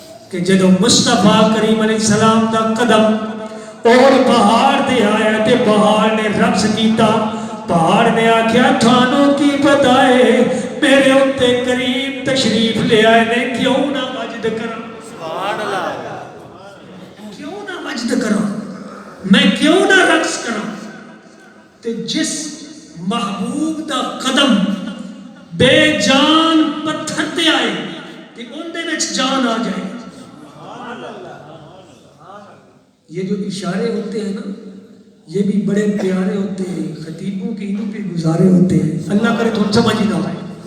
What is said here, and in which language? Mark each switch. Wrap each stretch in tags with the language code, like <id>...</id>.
<pa>کہ جدو مصطفیٰ کریم علیہ السلام دا قدم اور پہاڑ دے آیا تے پہاڑ نے رقص کیتا. پہاڑ نے آکھیا تھانوں کی بتائے میرے اتے کریم تشریف لے آئے نے کیوں نہ وجد کرا، کیوں نہ وجد کرا، میں کیوں نہ رقص کرا. تے جس محبوب دا قدم بے جان پتھر تے آئے تے ان دے وچ جان آ جائے.</pa> <ur>یہ جو اشارے ہوتے ہیں نا یہ بھی بڑے پیارے ہوتے ہیں، خطیبوں کے انہوں پہ گزارے ہوتے ہیں. اللہ کرے تو سمجھ ہی نہ آئے.</ur>